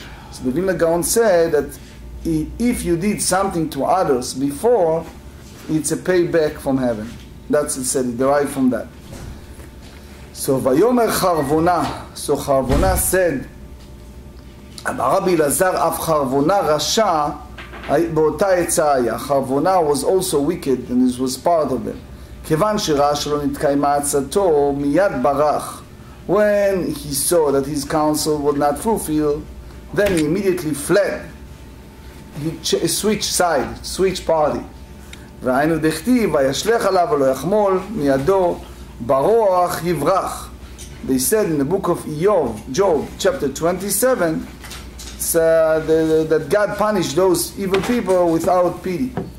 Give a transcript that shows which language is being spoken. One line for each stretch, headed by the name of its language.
English: So the Vilna Gaon said that if you did something to others before, it's a payback from heaven. That's it said, it derived from that. So Vayomer Charvona. So Charvona said, Rabbi Elazar af Charvona Rasha.
Hebrew: באותה עצה היה,
English: חרבונה was also wicked, and this was part of them.
Hebrew: כיוון שראה שלא נתקיימה עצתו, מיד ברח.
English: When he saw that his counsel was not fulfilled, then he immediately fled. He switched side, switched party.
Hebrew: והיינו דכתיב, וישלך עליו ולא יחמול, מידו ברוח יברח.
English: They said in the book of Job, chapter 27, that God punished those evil people without pity.